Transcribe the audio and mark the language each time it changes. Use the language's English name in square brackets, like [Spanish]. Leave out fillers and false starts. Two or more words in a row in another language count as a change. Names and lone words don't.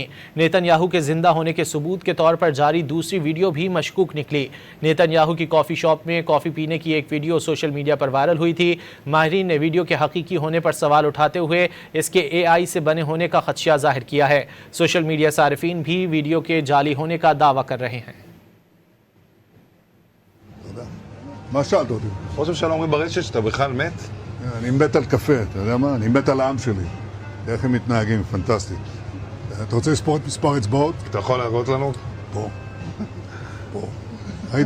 [Urdu] نیتن یاہو کے زندہ ہونے کے ثبوت کے طور پر جاری دوسری ویڈیو بھی مشکوک نکلی. نیتن یاہو کی [English] coffee shop [Urdu] میں کافی پینے کی ایک ویڈیو [English] social media [Urdu] پر وائرل ہوئی تھی. ماہرین نے ویڈیو کے حقیقی ہونے پر سوال اٹھاتے ہوئے اس کے AI سے بنے ہونے کا خدشہ ظاہر کیا ہے. [English] social media [Urdu] صارفین بھی ویڈیو کے جعلی ہونے کا دعویٰ کر رہے ہیں. [Hebrew] מה שאלת אותי? ראש הממשלה אומרים ברשת שאתה בכלל מת? אני מת על קפה, אתה יודע מה? אני מת על העם שלי. איך הם מתנהגים, פנטסטי. אתה רוצה לספור את מספר אצבעות? אתה יכול להראות לנו? פה. פה. ראית?